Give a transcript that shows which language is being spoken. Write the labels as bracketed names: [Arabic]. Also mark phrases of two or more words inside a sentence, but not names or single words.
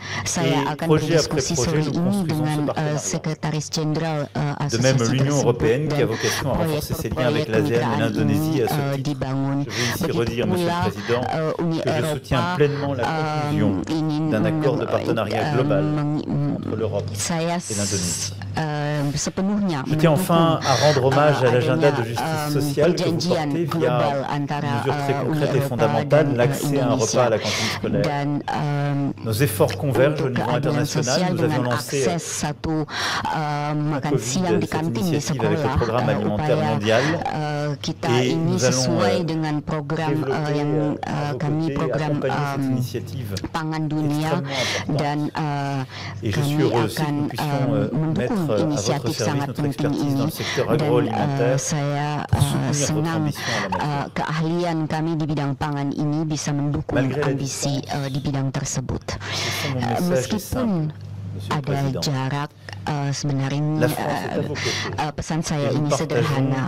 [Indonesian] Saya akan berdiskusi sore ini dengan Sekretaris Jenderal asosiasi tersebut, dan proyek-proyek kemitraan ini dibangun. Begitu pula Uni Eropa ingin saya sepenuhnya [French] Je tiens enfin à rendre hommage à l'agenda de justice sociale que vous portez via une mesure très concrète et fondamentale, l'accès à un repas à la cantine scolaire. Nos efforts convergent au niveau international. Nous avions lancé cette initiative avec le programme alimentaire mondial et nous allons développer cette initiative et je suis heureux aussi que nous puissions mettre à votre service notre expertise dans le secteur agroalimentaire. [Indonesian] Saya senang keahlian kami di bidang pangan ini bisa mendukung ambisi di bidang tersebut. Meskipun ada jarak, sebenarnya pesan saya ini sederhana.